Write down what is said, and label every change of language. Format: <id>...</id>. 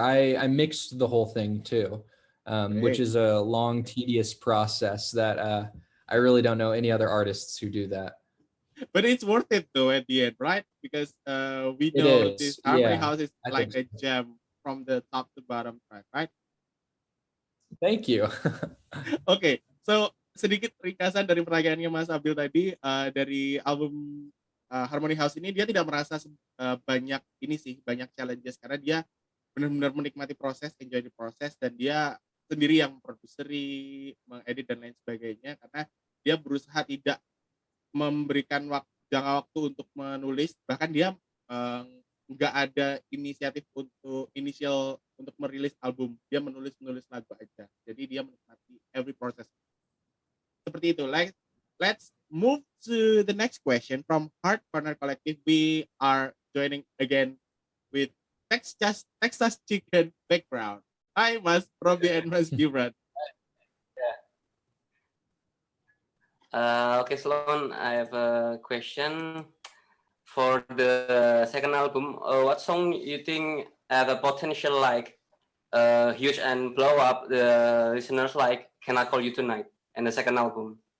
<en>I mixed the whole thing too, which is a long, tedious process that I really don't know any other artists who do that. But it's worth it though at the end, right? Because we know this Harmony House is like a gem from the top to bottom track, right? Thank you.</en> <id>Okay, so sedikit ringkasan dari pertanyaannya Mas Abil tadi, dari album Harmony House ini dia tidak merasa banyak challenges karena dia benar-benar menikmati proses,</id> <en>enjoy the proses,</en> <id>dan dia sendiri yang produseri, mengedit dan lain sebagainya, karena dia berusaha tidak memberikan jangka waktu untuk menulis, bahkan dia nggak ada inisiatif untuk merilis album, dia menulis lagu aja, jadi dia menikmati</id> <en>every process</en> <id>seperti itu.</id> <en>Let's move to the next question from Heart Corner Collective. We are joining again with Texas Chicken background. Hi Mas Robi and Mas Gibran. Okay, Sloan, I have a question. For the second album, what song you think have a potential like huge and blow up the listeners like Can I Call You Tonight and the second album?</en>